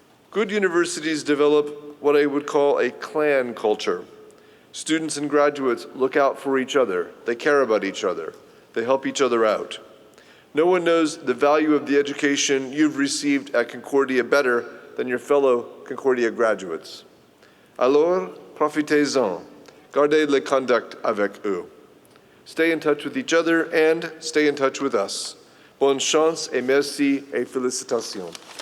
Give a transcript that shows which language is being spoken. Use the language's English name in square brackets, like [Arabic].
[English] Good universities develop what I would call a clan culture. Students and graduates look out for each other. They care about each other. They help each other out. No one knows the value of the education you've received at Concordia better than your fellow Concordia graduates. [French] Alors, profitez-en. Gardez le contact avec eux. [English] Stay in touch with each other and stay in touch with us. [French] Bonne chance et merci et félicitations.